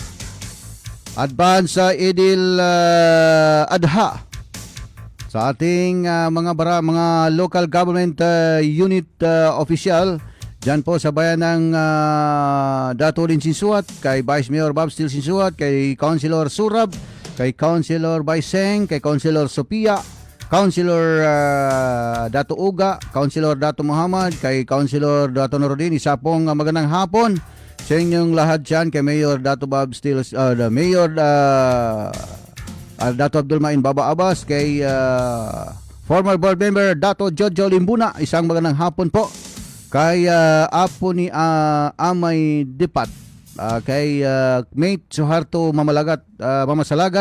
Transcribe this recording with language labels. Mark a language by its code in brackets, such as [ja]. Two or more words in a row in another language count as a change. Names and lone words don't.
[tl] Advance Idil Adha sa ating mga [en] local government unit official [tl] dyan po sa bayan ng Dato Lin Sinsuat, kay Vice Mayor Bob Steele Sinsuat, kay Councilor Surab, kay Councilor Baiseng, kay Councilor Sophia, Councilor Dato Uga, Councilor Dato Muhammad, kay Councilor Dato Norodin. Isa pong magandang hapon sa inyong lahat dyan, kay Mayor Dato Bob Steele, Mayor Dato Abdul Main Baba Abbas, kay former [en] board member [tl] Dato Jojo Limbuna. Isang magandang hapon po kay apo ni Amay Dipat, kay Mate Suharto Mamasalagat.